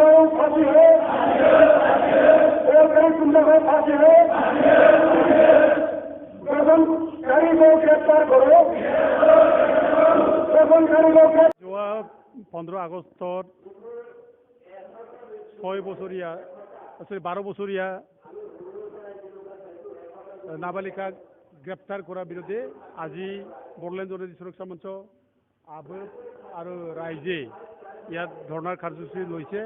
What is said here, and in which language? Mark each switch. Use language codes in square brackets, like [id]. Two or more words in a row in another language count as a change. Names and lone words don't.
[hi] फांसी हो, और कई गुंडा को फांसी हो, प्रदर्शनकारी को गिरफ्तार करो, प्रदर्शनकारी को [as] 15 আগস্টত 12 বছৰীয়া নাবালিকাক গ্ৰেপ্তাৰ কৰাৰ বিৰুদ্ধে আজি বড়োলেণ্ড জনজাতি সুৰক্ষা মঞ্চ আবুল আৰু ৰাইজে ইয়াত ধৰ্ণাৰ কাৰ্যসূচী লৈছে।